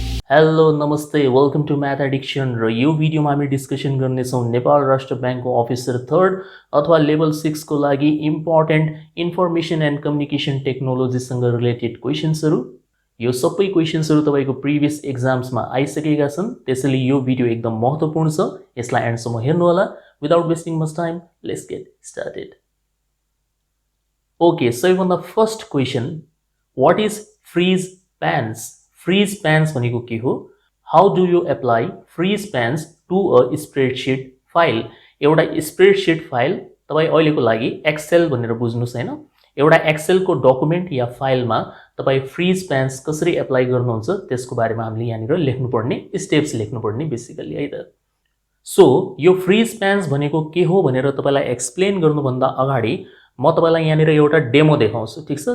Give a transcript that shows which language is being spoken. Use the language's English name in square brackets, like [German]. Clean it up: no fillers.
[Nepali] Hello नमस्ते [English] welcome to math addiction [Nepali] र यो भिडियोमा हामी डिस्कसन गर्नेछौँ नेपाल राष्ट्र ब्याङ्कको अफिसर 3rd अथवा लेभल 6 को लागि important information and communication टेक्नोलोजीसँग related क्वेशन्सहरू। यो सबै क्वेशन्सहरू तपाईको प्रिभियस एक्जाम्समा आइसकेका छन्, त्यसैले यो भिडियो एकदम महत्त्वपूर्ण छ। यसलाई एन्डसम्म हेर्नु होला। [English] Without wasting much time let's get started. Okay, सबैभन्दा first question, what is freeze panes? [Nepali] Freeze स्प्यान्स भनेको के हो? [English] How do you apply freeze panes to a spreadsheet file? [Nepali] एउटा स्प्रेडसिट फाइल तपाई अहिलेको लागि एक्सेल भनेर बुझ्नुस् हैन। एउटा एक्सेल को डकुमेन्ट या फाइलमा तपाई फ्रीज स्प्यान्स कसरी एप्लाई गर्नुहुन्छ त्यसको बारेमा हामीले यहाँनिर लेख्नुपर्ने स्टेप्स लेख्नुपर्ने बेसिकली है त। सो यो फ्रीज स्प्यान्स भनेको के हो भनेर तपाईलाई एक्सप्लेन गर्नुभन्दा अगाडि म तपाईलाई यहाँनिर एउटा डेमो देखाउँछु, ठीक छ?